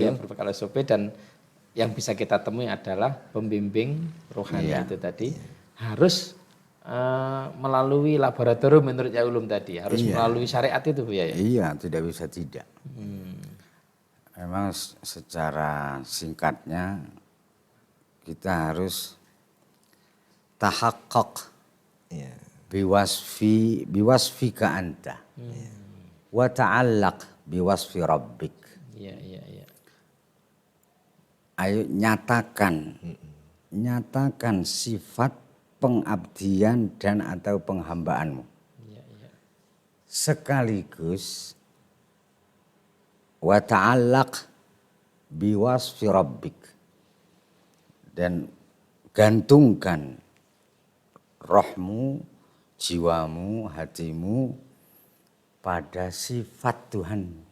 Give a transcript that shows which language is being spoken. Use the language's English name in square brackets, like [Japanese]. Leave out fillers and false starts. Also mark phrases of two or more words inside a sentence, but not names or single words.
[Indonesian] Iya, berbekal SOP, dan yang bisa kita temui adalah pembimbing rohani itu tadi. Harus melalui laboratorium menurut Ya Ulum tadi. Harus melalui syariat itu Bu ya. Iya, tidak bisa tidak. Memang secara singkatnya kita harus tahaqqaq Iya. [Arabic] biwasfika anta wa ta'allaq biwasfi rabbik. [Indonesian] Iya. Ayo nyatakan sifat pengabdian dan atau penghambaanmu. Iya. Sekaligus [Arabic] wa ta'allaq biwasfi rabbik, [Indonesian] dan gantungkan rohmu, jiwamu, hatimu pada sifat Tuhan.